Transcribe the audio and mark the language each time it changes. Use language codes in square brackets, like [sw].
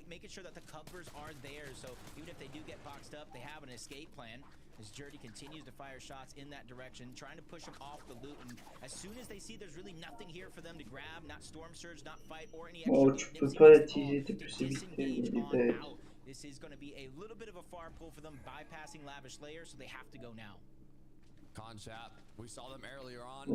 [en] Sure that the covers are there, so even if they do get boxed up, they have an escape plan. As Jerdy continues to fire shots in that direction, trying to push them off the loot, and as soon as they see there's really nothing here for them to grab, not Storm Surge, not fight, or any extra [fr] Oh, tu peux pas utiliser tes possibilités, il est bête. [en] This is going to be a little bit of a far pull for them, bypassing Lavish Layer, so they have to go now. Conchap, we saw them earlier on.